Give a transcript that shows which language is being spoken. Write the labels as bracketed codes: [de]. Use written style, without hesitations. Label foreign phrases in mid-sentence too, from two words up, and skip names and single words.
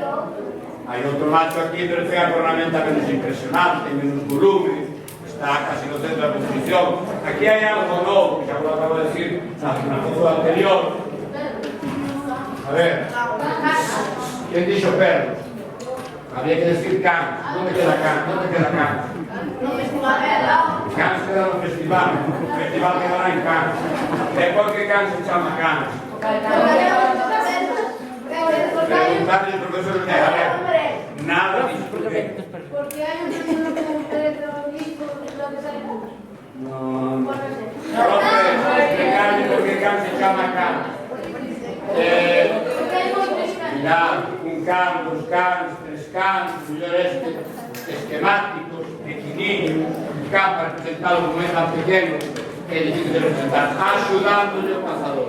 [gl] Hai outro macho aquí, pero ten a cornamenta menos impresionante, menos volume, está casi no centro da composición. Aquí hai algo novo, que xa vos acabo de decir na foto anterior. A ver, quen dixo perros? Había que decir can. [es] ¿Dónde queda can? ¿Dónde queda can? [gl] Can se queda no festival. O festival quedará en can. E por que can se chama can? [es] Preguntarle al profesor de a ver, nada dice por qué. Porque hay un título como petrolífico, lo que sale. No. Profe, explicarle por qué can [gl] se chama can. Mirad, un can, dos cans, tres cans, mellor esquemáticos, pequeniños, un can para representarlo como é tan pequeno, é difícil de representar, axudándole o cazador.